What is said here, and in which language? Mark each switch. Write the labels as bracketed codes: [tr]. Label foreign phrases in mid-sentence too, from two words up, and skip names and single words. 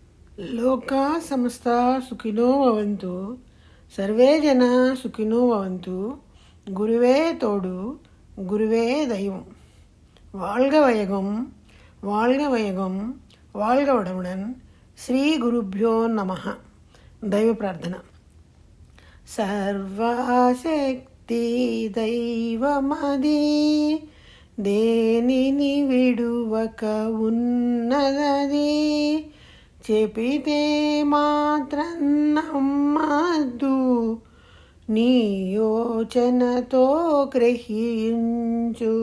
[sa] లోకా సమస్తా సుఖినో భవంతు. సర్వే జన సుఖినో భవంతు. [te] గురువే తోడు, గురువే దైవం. [ta] வாழ்க வையகம், வாழ்க வையகம், வாழ்க வளமுடன். [sa] శ్రీ గురుభ్యో నమః. దైవ ప్రార్థన. [te] సర్వశక్తి దైవమది, దేనిని విడువక ఉన్నదది. చెప్పితే మాత్రం నమ్మద్దు, నీ యోచనతో గ్రహించు.